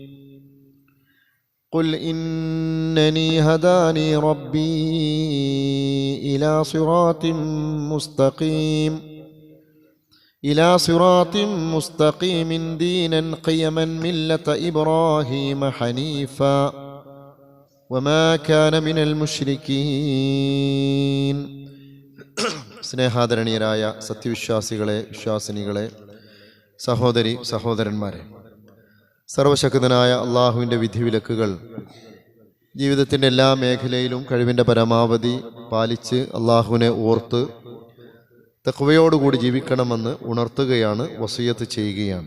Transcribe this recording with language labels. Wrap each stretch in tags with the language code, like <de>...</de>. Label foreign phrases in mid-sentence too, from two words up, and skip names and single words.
<ar>قل إنني هداني ربي إلى صراط مستقيم دينا قيما ملة إبراهيم حنيفا وما كان من المشركين</ar> <ml>സ്നേഹാദരണീയരായ സത്യവിശ്വാസികളെ വിശ്വാസിനികളെ സഹോദരി സഹോദരന്മാരെ, സർവശക്തനായ അള്ളാഹുവിൻ്റെ വിധിവിലക്കുകൾ ജീവിതത്തിൻ്റെ എല്ലാ മേഖലയിലും കഴിവിൻ്റെ പരമാവധി പാലിച്ച് അള്ളാഹുവിനെ ഓർത്ത് തഖ്വയോടുകൂടി ജീവിക്കണമെന്ന് ഉണർത്തുകയാണ്, വസിയത്ത് ചെയ്യുകയാണ്.</ml>